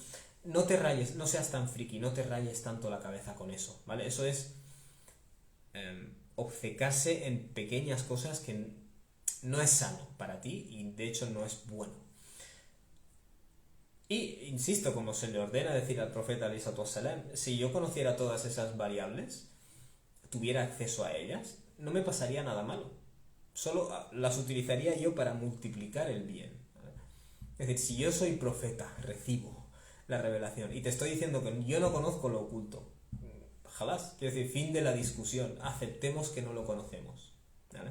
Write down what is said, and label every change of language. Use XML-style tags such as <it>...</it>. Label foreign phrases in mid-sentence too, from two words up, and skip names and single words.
<es>No te rayes, no seas tan friki, no te rayes tanto la cabeza con eso, ¿vale? Eso es obcecarse en pequeñas cosas que no es sano para ti y de hecho no es bueno. Y insisto, como se le ordena decir al profeta</es> <ar>عليه الصلاة والسلام,</ar> <es>si yo conociera todas esas variables, tuviera acceso a ellas, no me pasaría nada malo. Solo las utilizaría yo para multiplicar el bien. Es decir, si yo soy profeta, recibo la revelación y te estoy diciendo que yo no conozco lo oculto, jalás, quiero decir, fin de la discusión, aceptemos que no lo conocemos, ¿vale?</es>